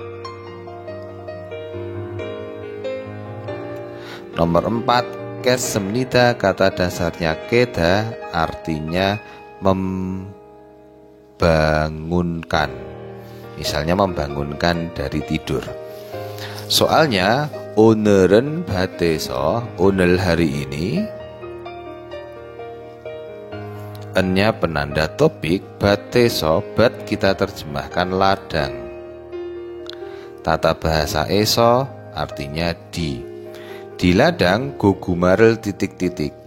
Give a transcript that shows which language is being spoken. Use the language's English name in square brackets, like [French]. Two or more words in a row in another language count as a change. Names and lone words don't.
[Indonesian] Nomor 4, kesemnida, kata dasarnya keda, artinya membangunkan. Misalnya membangunkan dari tidur. Soalnya [Korean] o늘은 밭에서, [Indonesian] 오늘 hari ini, ennya penanda topik, 밭에서, bat kita terjemahkan ladang. Tata bahasa eso artinya di. Di ladang gogumarel titik-titik.